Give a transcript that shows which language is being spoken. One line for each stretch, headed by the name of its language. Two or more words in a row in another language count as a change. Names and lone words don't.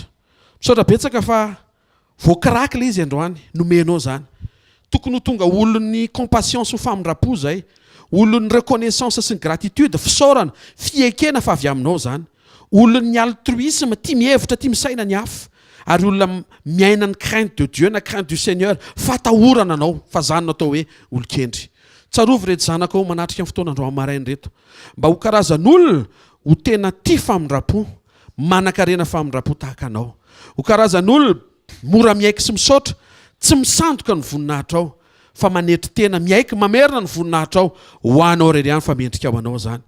Malagasy: Saotra betsaka fa voakiraky le izy androany nomenao zany. Tokony ho tonga olon'ny compassion sy famindram-po zay, olon'ny reconnaissance sy gratitude, fisaorana, fiekena fa avy aminao zany. Olon'ny altruisme, tia mihevitra, tia misaina ny hafa. Ary olona miaina ny
French: crainte de Dieu
Malagasy: na
French: crainte du Seigneur,
Malagasy: fatahorana anao fa zany natao hoe olon-kendry. Tsarovy reto zanako manatrika amin'ny fotoana andro marainy reto. Mba ho karazan'olona ho tena tia famindram-po, manan-karena famindram-po tahaka anao. Ho karazan'olona mora miaiky sy misaotra, tsy misandoka ny voninahitra ao, fa manetry tena miaiky mamerina ny voninahitra ao ho anao rery ihany fa mendrika ho anao zany.